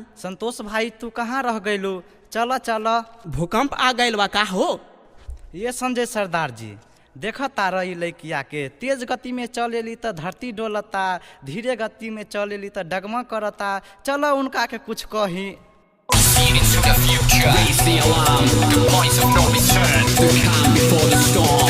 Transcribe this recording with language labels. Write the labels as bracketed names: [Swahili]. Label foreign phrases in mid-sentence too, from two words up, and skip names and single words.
[Bhojpuri] संतोष भाई तू कहाँ रह गइलू? चल चल। भूकंप आ गइल बा का हो? ये संजय सरदार जी देख तारा लड़किया के तेज गति में चलेली तो धरती डोलता, धीरे गति में चलेली तो डगमग करता। चलो उनका के कुछ कही। [English] Into the future, raise the alarm. The point of no return. The calm before the storm.